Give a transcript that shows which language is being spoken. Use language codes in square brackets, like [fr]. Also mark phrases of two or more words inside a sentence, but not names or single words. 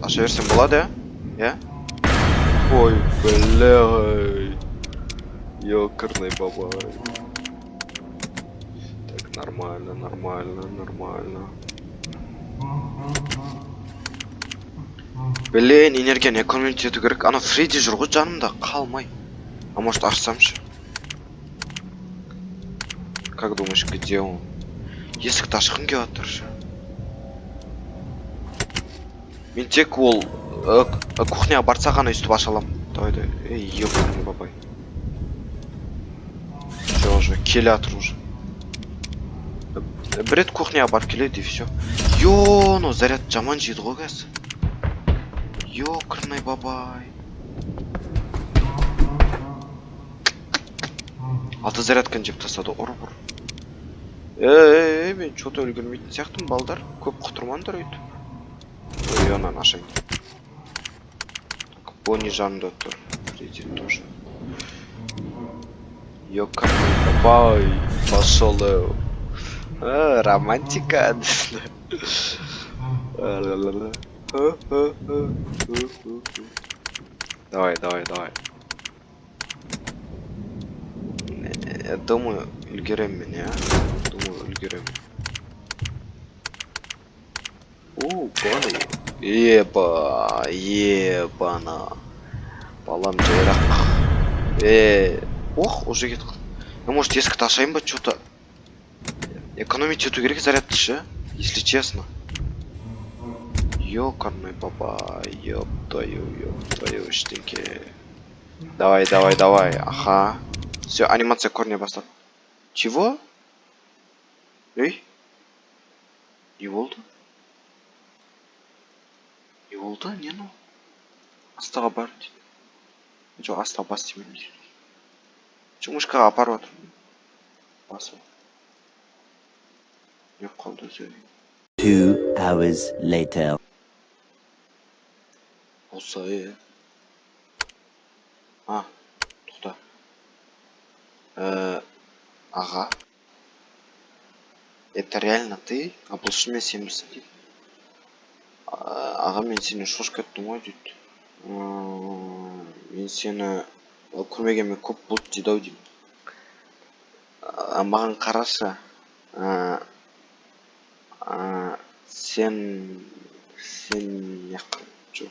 [kk] Аша берсем болады, иә? Ой, бля. [ru] Ёкарный бабай. Так, нормально, нормально, нормально. [kk] Блин, энергияны экономить ету керек. Ана Фредди жүр ғой жанымда, қалмай. [ru] А может ашсамшы? Как думаешь, где он? [kk] Есікті ашқым келіп жатыр. Мен тек ол кухняға барса ғана өйстіп аша аламын. [ru] Давай, давай. Эй, ёкарный бабай. Все уже, [kk] келе жатыр [ru] уже. [kk] Бір рет кухняға барып келеді [ru] и все. [kk] Ё, заряд жаман жейді ғой қазір. [ru] Ёкарный бабай. [kk] Алты зарядканы жеп тастады, ұр-бұр. Мен что-то үлгермейтін сияқтымын, балдар. Көп құтырмаңдар өйтіп. Ой, анан ашайын. Бонни жанымда тұр. Фредди тоже. [ru] Ёкарный бабай. Пошел. Романтика. Давай, давай, давай. Я думаю, [kk] үлгерем мен, я. Думаю, үлгерем. Бонни. Ебана. Балам жайрақ. Ох, уже кетіп. Может, есікті ашайын ба, [ru] что-то. [kk] Экономить ету керек зарядты ше, [ru] если честно. Ёкарный бабай, ёп твою штинки. Давай, давай, давай, ага. Все, анимация корня бастап. Чего? Эй? [kk] Не болды? Не болды? Не ну? Астаға бар дейді. Жоқ, астаға бас демеймін дейді. Жұмышқа апарып жатыр. Басып. Не қалды өзі? [en] 2 hours later. [kk] Осы, тоқта. Аға. [ru] Это реально ты? [kk] А бұл шынымен сенбісің дейді. Аға, мен сені шошқа еттім ғой дейді. Мен сені көрмегенмен көп болды дейді ау деймін. Маған қарашы. Сен жоқ.